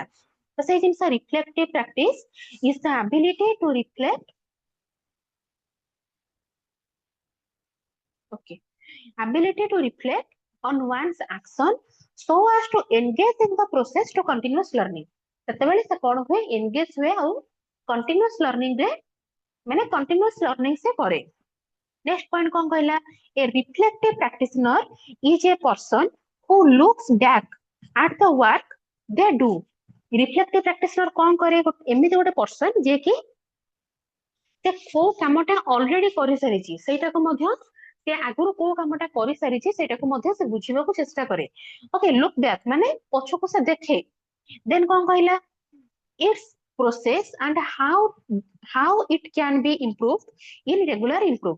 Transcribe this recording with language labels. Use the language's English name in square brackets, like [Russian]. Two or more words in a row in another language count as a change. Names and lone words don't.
[Odia] ତ ସେଇ ଜିନିଷ [English] reflective practice is the ability to reflect, okay, ability to reflect on one's action so as to engage in the process to continuous learning। [Odia] ସେତେବେଳେ ସେ କଣ ହୁଏ, engage ହୁଏ ଆଉ [English] continuous learning [Odia] ରେ ମାନେ [English] continuous learning [Odia] ସେ କରେ। [English] next point [Odia] କଣ କହିଲା, [English] a reflective practitioner is a person who looks back at the work they do। reflective practitioner [Odia] କଣ କରେ, ଏମିତି ଗୋଟେ ପର୍ସନ ଯିଏ କି ସେ କୋଉ କାମଟା ଅଲରେଡି କରିସାରିଛି, ସେଇଟାକୁ ମଧ୍ୟ ସେ ଆଗରୁ କୋଉ କାମଟା କରିସାରିଛି ସେଇଟାକୁ ମଧ୍ୟ ସେ ବୁଝିବାକୁ ଚେଷ୍ଟା କରେ। ଓକେ, [English] look back [Odia] ମାନେ ପଛକୁ ସେ ଦେଖେ। [English] ଦେନ୍ [Odia] କଣ କହିଲା, [English] it's process and how it can be improve in regular improve.